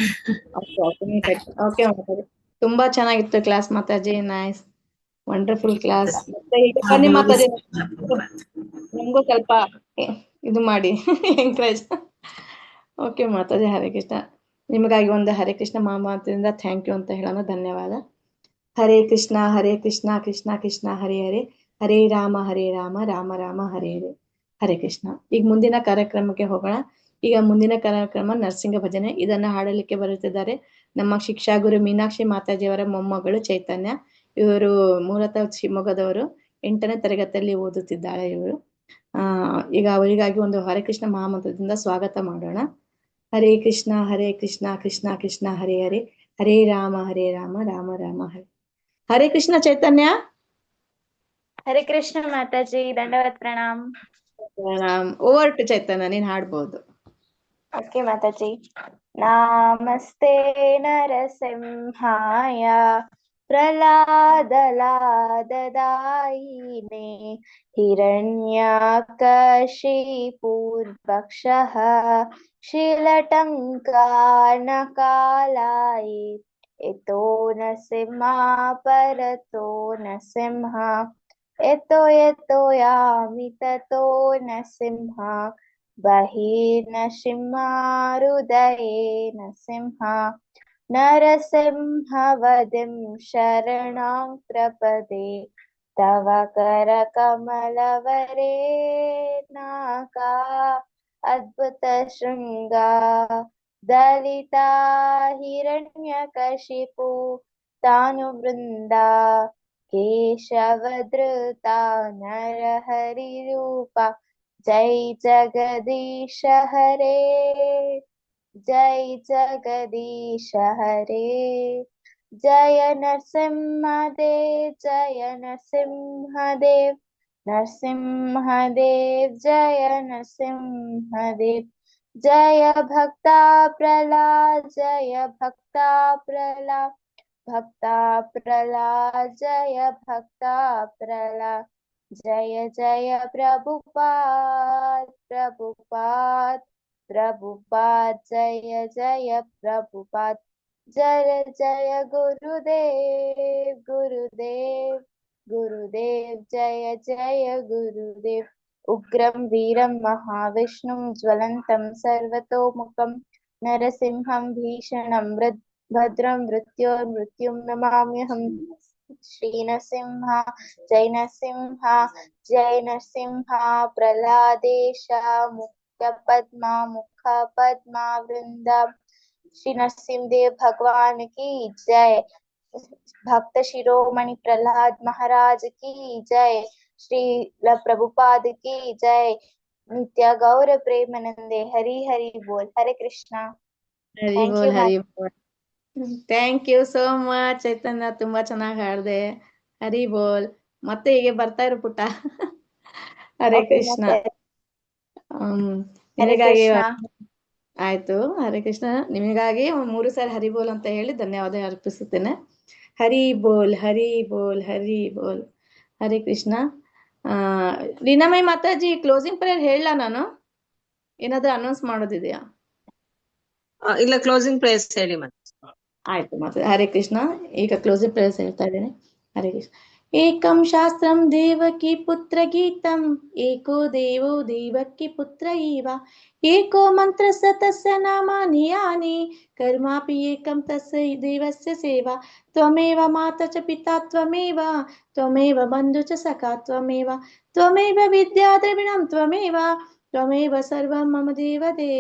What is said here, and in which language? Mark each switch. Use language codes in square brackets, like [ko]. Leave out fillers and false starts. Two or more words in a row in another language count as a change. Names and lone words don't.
[kn] ಓಕೆ ಮಾತಾಜಿ. ತುಂಬಾ ಚೆನ್ನಾಗಿತ್ತು ಕ್ಲಾಸ್ ಮಾತಾಜಿ. [en] nice, wonderful class. [kn] ಮತ್ತೆ ಈಗ ಬನ್ನಿ ಮಾತಾಜಿ, ನಮಗೂ ಸ್ವಲ್ಪ ಇದು ಮಾಡಿ ಎಂಕರೇಜ್. ಓಕೆ ಮಾತಾಜಿ. ಹರೇ ಕೃಷ್ಣ. ನಿಮಗಾಗಿ ಒಂದು ಹರೇ ಕೃಷ್ಣ ಮಹಾಮಾತೆಯಿಂದ [en] thank you [kn] ಅಂತ ಹೇಳೋಣ. ಧನ್ಯವಾದ. [sa] ಹರೇ ಕೃಷ್ಣ ಕೃಷ್ಣ ಕೃಷ್ಣ ಹರೇ ಹರೇ, ಹರೇ ರಾಮ ರಾಮ ರಾಮ ಹರೇ ಹರೇ. [kn] ಹರೇ ಕೃಷ್ಣ. ಈಗ ಮುಂದಿನ ಕಾರ್ಯಕ್ರಮಕ್ಕೆ ಹೋಗೋಣ. ಈಗ ಮುಂದಿನ ಕಾರ್ಯಕ್ರಮ ನರಸಿಂಹ ಭಜನೆ. ಇದನ್ನ ಹಾಡಲಿಕ್ಕೆ ಬರುತ್ತಿದ್ದಾರೆ ನಮ್ಮ ಶಿಕ್ಷಾ ಗುರು ಮೀನಾಕ್ಷಿ ಮಾತಾಜಿಯವರ ಮೊಮ್ಮಗಳು ಚೈತನ್ಯ. ಇವರು ಮೂಲತಃ ಶಿವಮೊಗ್ಗದವರು, 8ನೇ ತರಗತಿಯಲ್ಲಿ ಓದುತ್ತಿದ್ದಾಳೆ ಇವರು. ಈಗ ಅವರಿಗಾಗಿ ಒಂದು ಹರೇ ಕೃಷ್ಣ ಮಹಾಮಂತ್ರದಿಂದ ಸ್ವಾಗತ ಮಾಡೋಣ. [sa] ಹರೇ ಕೃಷ್ಣ ಕೃಷ್ಣ ಕೃಷ್ಣ ಹರೇ ಹರೇ, ಹರೇ ರಾಮ ರಾಮ ರಾಮ ಹರೇ. [kn] ಹರೇ ಕೃಷ್ಣ ಚೈತನ್ಯ. ಹರೇ ಕೃಷ್ಣ ಮಾತಾಜಿ, ದಂಡವತ್ ಪ್ರಣಾಮ್. [en] over to [kn] ಚೈತನ್ಯ, ನೀನ್ ಹಾಡ್ಬೋದು. ಓಕೆ ಮಾತಾಜಿ. [sa] ನಮಸ್ತೆ ನರಸಿಂಹಾಯ ಪ್ರಹ್ಲಾದಲಾದದಾಯಿನೇ, ಹಿರಣ್ಯಕಶಿಪುರ್ಭಕ್ಷಃ ಶಿಲಟಂಕಾನಕಾಲಾಯಿ, ಎತೋ ನರಸಿಂಹ ಪರತೋ ನರಸಿಂಹ, ಎತೋ ಯಾಮಿ ತತೋ ನರಸಿಂಹ, ಬಹಿರ್ನರಸಿಂಹ ಹೃದಯೇ ನರಸಿಂಹ, ನರಸಿಂಹವದಿಂ ಶರಣಾಂ ಪ್ರಪದೇ, ತವ ಕರ ಕಮಲವರೇ ನಾಕಾ ಅದ್ಭುತ ಶೃಂಗ, ದಲಿತಾ ಹಿರಣ್ಯಕಶಿಪು ತಾನು ಬೃಂದ, ಕೇಶವಧೃತ ನರಹರಿ ರೂಪ, ಜೈ ಜಗದೀಶ ಹರೇ, ಜೈ ಜಗದೀಶ ಹರೇ. जय नरसिंहदेव जय नरसिंहदेव नरसिंहदेव जय नरसिंहदेव जय भक्ता प्रहलाद जय भक्ता प्रहलाद भक्ता प्रहलाद जय भक्ता प्रहलाद जय जय प्रभुपाद प्रभुपाद प्रभुपाद जय जय प्रभुपाद जय जय गुरुदेव गुरुदेव गुरुदेव जय जय गुरुदेव उग्रं वीरं महाविष्णुं ज्वलन्तं सर्वतोमुखं नरसिंहं भीषणं भद्रं मृत्युर्मृत्युं नमाम्यहम् श्रीनरसिंह जय नरसिंह जय नरसिंह प्रहलादेश [hi] मुख पद्मा वृंदा श्री नरसिंहदेव भगवान की जय भक्त शिरोमणि प्रहलाद महाराज की जय श्री प्रभुपाद की जय [bn] নিত্য গৌর প্রেমানন্দে হরি হরি বোল [hi] हरे कृष्णा [kn] ಹರಿ ಥ್ಯಾಂಕ್ ಬೋಲ್ ಯು [bn] হরি বোল [en] thank you so much [kn] ಚೈತನ್ಯ, ತುಂಬಾ ಚೆನ್ನಾಗಿ ಹಾಡ್ದೆ. [bn] হরি বোল. [kn] ಮತ್ತೆ ಹೀಗೆ ಬರ್ತಾ ಇರು ಪುಟ್ಟ. ಹರೇ ಕೃಷ್ಣ. ಹರೇ ನಿಮಗಾಗಿ ಕೃಷ್ಣ ಆಯ್ತು. ಹರೇ ಕೃಷ್ಣ. ನಿಮಗಾಗಿ 3 ಸಾರಿ [bn] হরি বোল [kn] ಅಂತ ಹೇಳಿ ಧನ್ಯವಾದ ಅರ್ಪಿಸುತ್ತೇನೆ. [bn] হরি বোল হরি বোল হরি বোল. [kn] ಹರೇ ಕೃಷ್ಣ. ಲೀನಾಮಯಿ ಮಾತಾಜಿ [en] closing prayer [kn] ಹೇಳ ನಾನು, ಏನಾದ್ರೂ ಅನೌನ್ಸ್ ಮಾಡೋದಿದೆಯಾ? ಇಲ್ಲ, [en] closing prayers [kn] ಹೇಳಿ ಮತ್ತೆ. ಆಯ್ತು ಮತ್ತೆ. ಹರೇ ಕೃಷ್ಣ. ಈಗ [en] closing prayers [kn] ಹೇಳ್ತಾ ಇದ್ದೇನೆ. ಹರೇ ಕೃಷ್ಣ. [sa] ಏಕಂ ಶಾಸ್ತ್ರಂ ದೇವಕಿ ಪುತ್ರ ಗೀತಂ ಏಕೋ ದೇವೋ ದೇವಕಿ ಪುತ್ರ ಇವ ಏಕೋ ಮಂತ್ರ ತಸ್ಯ ನಾಮಾನಿ ಯಾನಿ ಕರ್ಮಾಪಿ ಏಕಂ ತಸ್ಯ ದೇವಸ್ಯ ಸೇವಾ ತ್ವಮೇವ ಮಾತಾ ಚ ಪಿತಾ ತ್ವಮೇವ ತ್ವಮೇವ ಬಂಧು ಚ ಸಖಾ ತ್ವಮೇವ ತ್ವಮೇವ ವಿದ್ಯಾ ದ್ರವಿಣಂ ತ್ವಮೇವ ತ್ವಮೇವ ಸರ್ವಂ ಮಮ ದೇವ ದೇವ.